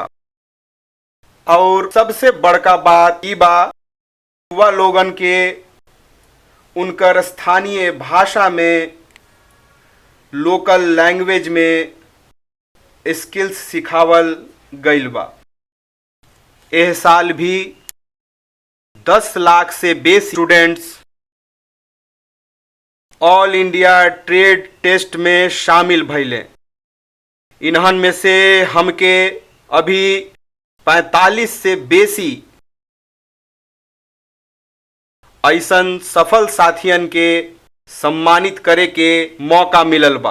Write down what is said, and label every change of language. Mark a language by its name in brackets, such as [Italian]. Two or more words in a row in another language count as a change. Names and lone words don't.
[Bhojpuri] और सबसे बड़का बात ई बा, युवा लोगन के उनकर स्थानीय भाषा में, [English] local language [Bhojpuri] में स्किल्स सिखावल गईल बा। एह साल भी 10 लाख से बेसी स्टूडेंट्स ऑल इंडिया ट्रेड टेस्ट में शामिल भइले। इन्हन में से हमके अभी 45 से बेसी ऐसन सफल साथियन के सम्मानित करे के मौका मिलल बा।